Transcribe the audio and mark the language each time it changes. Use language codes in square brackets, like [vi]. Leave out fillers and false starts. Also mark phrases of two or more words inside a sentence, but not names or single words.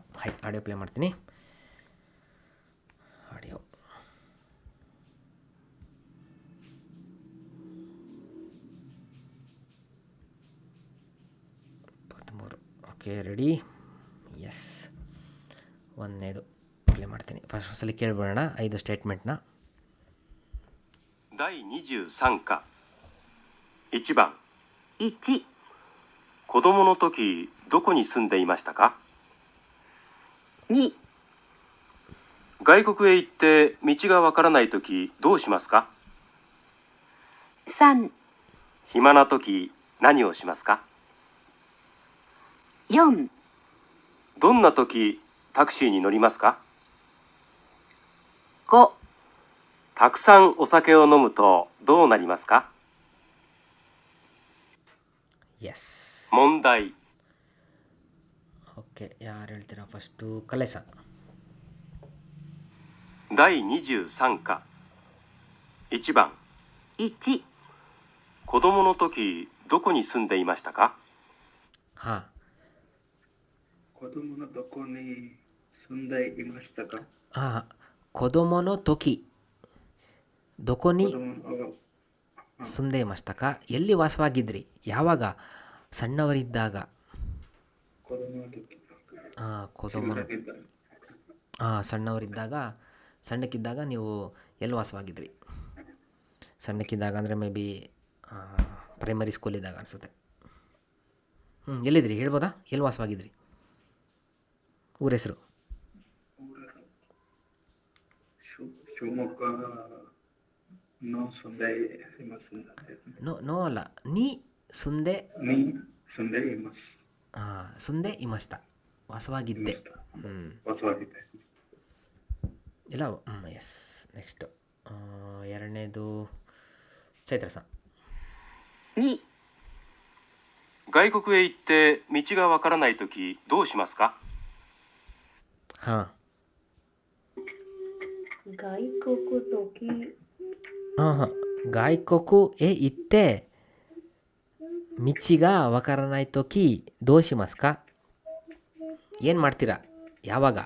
[en] audio play [kn] ಮಾಡ್ತೀನಿ. [en] audio okay, ready? [kn] ಎಸ್, ಒಂದನೇದು ಪ್ಲೇ ಮಾಡ್ತೀನಿ. ಫಸ್ಟ್ ಸಲ ಕೇಳ್ಬಿಡೋಣ 5 ಸ್ಟೇಟ್ಮೆಂಟ್ನ. [ja] 第23課1番 1、子供の時どこに住んでいましたか。 2、外国へ行って道がわからない時どうしますか。 3、暇な時何をしますか。 4、どんな時タクシーに乗りますか。 5、たくさんお酒を飲むとどうなりますか。 [kn] ಎಸ್, [ja] 問題 [kn] ಓಕೆ. ಯಾರು ಹೇಳ್ತೀರಾ ಫಸ್ಟು? ಕಲೆ さん。 [ja] 第23課1番 1、子供の時どこに住んでいましたか。 ಹಾಂ, 子供のどこに住んでいましたか。 ಹಾಂ, 子供の時どこに子供の住んでいましたか. [kn] ಎಲ್ಲಿ ವಾಸವಾಗಿದ್ರಿ, ಯಾವಾಗ? ಸಣ್ಣವರಿದ್ದಾಗ. 子供の時。 ಸಣ್ಣಕ್ಕಿದ್ದಾಗ ನೀವು ಎಲ್ಲಿ ವಾಸವಾಗಿದ್ರಿ. ಸಣ್ಣಕ್ಕಿದ್ದಾಗ ಅಂದರೆ [en] maybe primary [kn] ಸ್ಕೂಲಿದ್ದಾಗ ಅನಿಸುತ್ತೆ. ಎಲ್ಲಿದ್ರಿ ಹೇಳ್ಬೋದಾ? ಎಲ್ಲಿ ವಾಸವಾಗಿದ್ರಿ? ಊರ ಹೆಸರು? [ja] ಶಿವಮೊಗ್ಗ の住んで [kn] ನೋ ಅಲ್ಲ, [ja] に住んで. に住んでいます. 住んでいました, ವಾಸವಾಗಿದ್ದೆ. [kn] ವಾಸವಾಗಿದ್ದೆ. ಇಲ್ಲ, ಎಸ್. ನೆಕ್ಸ್ಟು ಎರಡನೇದು ಚೈತ್ರ ಸಾ. [ja] 2、外国へ行って道がわからない時どうしますか。 ಹಾಂ, ಹಾಂ, 外国へ行って道がわからない時どうしますか. [kn] ಏನು ಮಾಡ್ತೀರಾ, ಯಾವಾಗ?